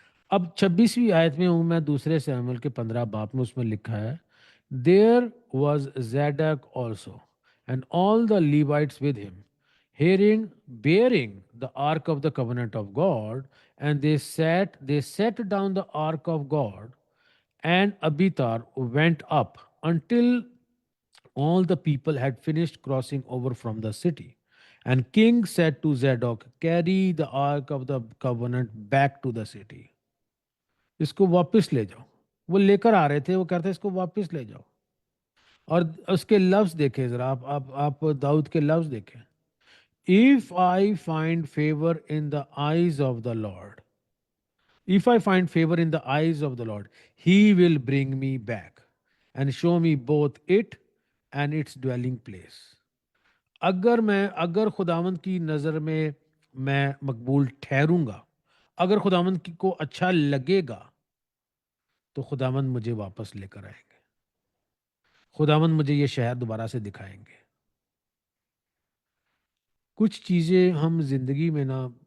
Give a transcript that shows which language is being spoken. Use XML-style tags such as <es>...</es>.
<ur>اب 26ویں آیت میں ہوں میں، دوسرے سیموئیل کے 15 باب میں، اس میں لکھا ہے</ur> <en>There was Zadok also and all the Levites with him hearing bearing the ark of the covenant of God, and they set down the ark of God, and Abiathar went up until all the people had finished crossing over from the city. And king said to Zadok, carry the ark of the covenant back to the city.</en> <ur>اس کو واپس لے جاؤ۔ وہ لے کر آ رہے تھے، وہ کہتے اس کو واپس لے جاؤ۔ اور اس کے لفظ دیکھیں</ur> <en>ذرا، آپ داؤد کے لفظ دیکھیں۔ If I find favor in the eyes of the Lord, if I find favor in the eyes of the Lord, he will bring me back and show me both it and its dwelling place.</en> <ur>اگر خداوند کی نظر میں مقبول ٹھہروں گا، اگر خداوند کو اچھا لگے گا، تو خداوند مجھے واپس لے کر آئیں گے، خداوند مجھے یہ شہر دوبارہ سے دکھائیں گے۔ کچھ چیزیں ہم زندگی میں نا،</ur>